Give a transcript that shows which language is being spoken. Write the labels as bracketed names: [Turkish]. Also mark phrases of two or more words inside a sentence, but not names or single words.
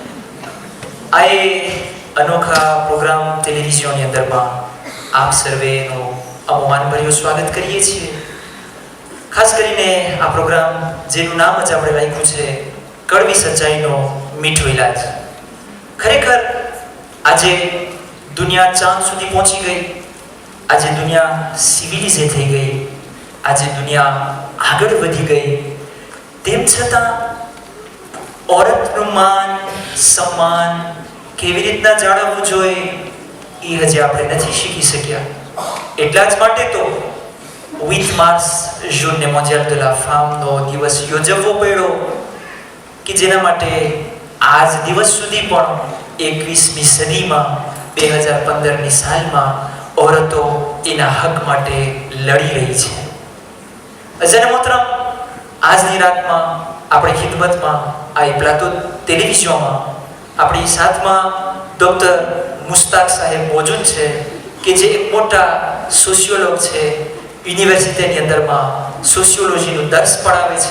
[Gujarati] આએ અનોખા પ્રોગ્રામ ટેલિવિઝન ની અંદરમાં આપ સર્વેનો અવમાનભર્યું સ્વાગત કરીએ છીએ। ખાસ કરીને આ પ્રોગ્રામ જેનું નામ જ આપણે રાખ્યું છે કડવી સચ્ચાઈનો મીઠો ઇલાજ। ખરેખર આજે દુનિયા ચાંદ સુધી પહોંચી ગઈ, આજે દુનિયા સિવિલાઇઝ થઈ ગઈ, આજે દુનિયા આગળ વધી ગઈ, તેમ છતાં औरतનું માન સન્માન કેવી રીતના જાળવવું જોઈએ એ હજી આપણે નથી શીખી શક્યા। એટલા જ માટે તો 8 માર્ચ જૂનને [French] mondial de la femme [Gujarati] દિવસ યોજવો પડ્યો કે જેના માટે આજ દિવસ સુધી પણ 21મી સદીમાં 2015ની સાલમાં औरतो એના હક માટે લડી રહી છે। અજાન મોહતરમ, આજની રાતમાં આપણી ખિદમતમાં આ પ્લાટો ટેલિવિઝનમાં આપણી સાથમાં ડૉક્ટર મુસ્તાક સાહેબ મોજૂદ છે કે જે એક મોટા સોશિયોલોગ છે, યુનિવર્સિટીની અંદરમાં સોશિયોલોજીનું દર્શ પઢાવે છે।